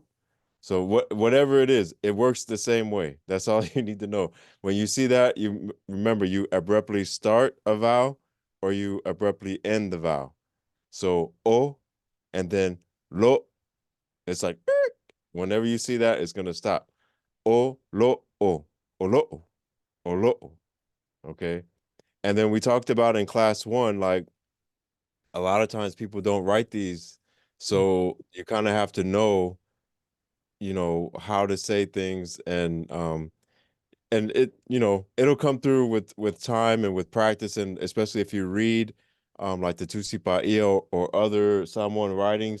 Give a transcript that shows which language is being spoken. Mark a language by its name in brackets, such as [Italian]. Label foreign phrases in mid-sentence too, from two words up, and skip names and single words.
[English] So whatever it is, it works the same way. That's all you need to know. When you see that, remember you abruptly start a vowel or you abruptly end the vowel. So and then lo, it's like whenever you see that, it's gonna stop. [Samoan] O lo o lo. [English] Okay. And then we talked about in class one, like a lot of times people don't write these. So you kind of have to know, how to say things, and it'll come through with time and with practice, and especially if you read like the Tusipaia or other Samoan writings.